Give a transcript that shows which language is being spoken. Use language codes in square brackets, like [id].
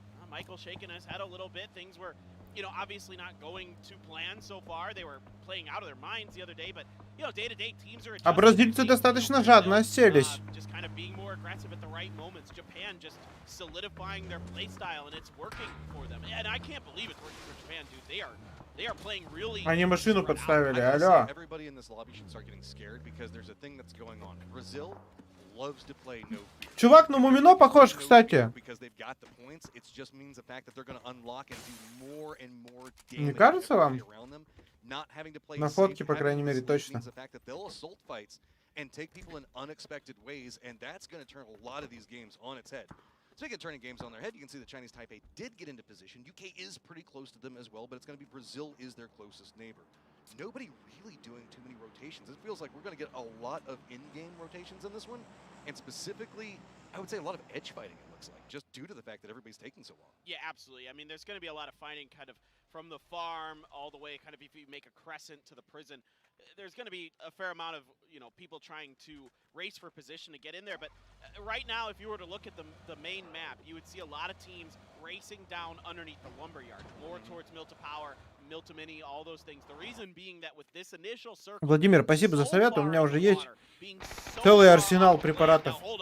[en] Michael shaking his head a little bit. Things were, obviously not going to plan so far. They were playing out of their minds the other day, but, day to day teams are [ru] А бразильцы достаточно жадно оселись. [en] just kind of being more aggressive at the right moments. Japan just solidifying their play style, and it's working for them. And I can't believe it's working for Japan, dude. They are playing really. [ru] Они машину подставили, алло. [en] Everybody in this lobby should start getting scared because there's a thing that's going on. Brazil loves to play no fear. [ru] Чувак на Мумино похож, кстати. Не кажется вам? На фотке, по крайней мере, точно. [en] And take people in unexpected ways, and that's going to turn a lot of these games on its head. Speaking of turning games on their head, you can see the Chinese Taipei did get into position. UK is pretty close to them as well, but it's going to be Brazil is their closest neighbor. Nobody really doing too many rotations. It feels like we're going to get a lot of in-game rotations in this one, and specifically, I would say a lot of edge fighting, it looks like, just due to the fact that everybody's taking so long. Yeah, absolutely. I mean, there's going to be a lot of fighting kind of from the farm all the way, kind of if you make a crescent to the prison. There's going to be a fair amount of, people trying to race for position to get in there. But right now, if you were to look at the main map, you would see a lot of teams racing down underneath the lumberyard, more towards Milta Power, Milta Mini, all those things. The reason being that with this initial circle... [ru] Владимир, спасибо за совет. У меня уже есть целый арсенал препаратов.